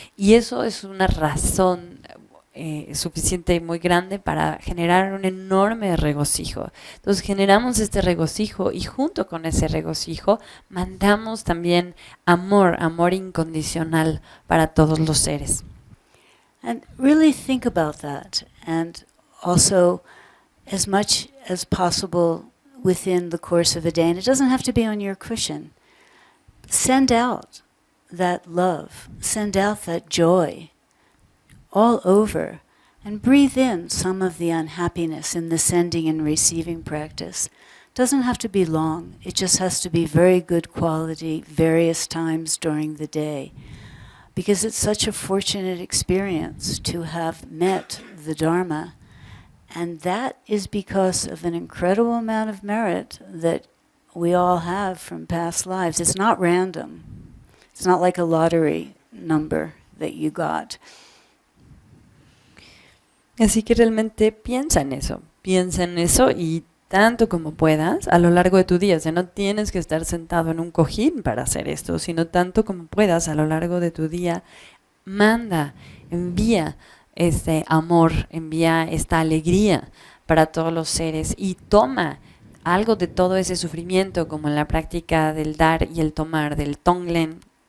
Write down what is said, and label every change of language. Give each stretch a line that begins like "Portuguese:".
Spanish: Y eso es una razón suficiente y muy grande para generar un enorme regocijo. Entonces generamos este regocijo y junto con ese regocijo mandamos también amor incondicional para todos los seres.
English: And really think about that, and also as much as possible within the course of a day, and it doesn't have to be on your cushion. Send out that love, send out that joy all over, and breathe in some of the unhappiness in the sending and receiving practice. Doesn't have to be long, it just has to be very good quality various times during the day, because it's such a fortunate experience to have met the Dharma. And that is because of an incredible amount of merit that we all have from past lives. It's not random. It's not like a lottery number that you got.
Spanish: Así que realmente piensa en eso y tanto como puedas a lo largo de tu día. O sea, no tienes que estar sentado en un cojín para hacer esto, sino tanto como puedas a lo largo de tu día. Envía este amor, envía esta alegría para todos los seres y toma algo de todo ese sufrimiento, como en la práctica del dar y el tomar, del Tonglen.